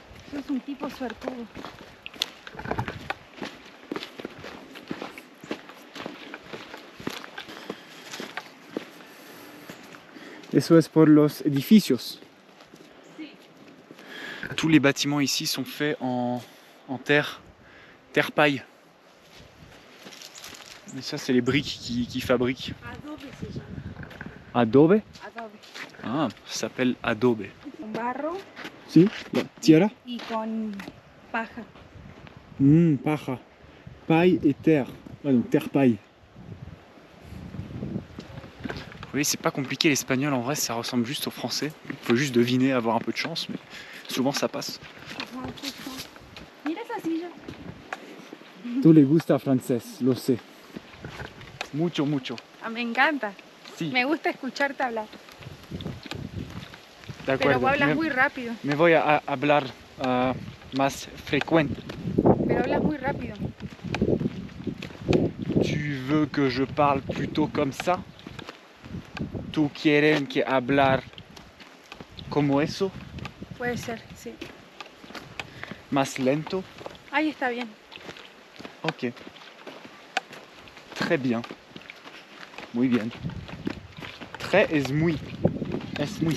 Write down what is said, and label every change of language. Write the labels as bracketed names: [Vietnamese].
[Spanish] Sos un tipo suertudo. Eso es por los edificios. Sí. [French] Tous les bâtiments ici sont faits en terre paille. Et ça, c'est les briques qui fabriquent. [Spanish] Adobe se llama. Adobe? Adobe. [French] Ah, ça s'appelle adobe. [Spanish] Con barro Si, la tierra. y con paja. Paja. [French] Paille et terre. Ouais, donc terre paille. Oui, c'est pas compliqué l'espagnol, en vrai, ça ressemble juste au français. Il faut juste deviner, avoir un peu de chance, mais souvent ça passe. [Spanish] Mira esa silla. Tú le gusta francés, lo sé. Mucho, mucho. Ah, me encanta. Sí, Me gusta escucharte hablar. de acuerdo. Pero vos hablas Me- muy rápido. Me voy a hablar más frecuente. Pero hablas muy rápido. [French] Tu veux que je parle plutôt comme ça? [Spanish] ¿Tú quieren que hablar como eso? Puede ser, sí. Más lento? Ahí está bien. Ok. [French] Très bien. [Spanish] Muy bien. Très es muy. Es muy.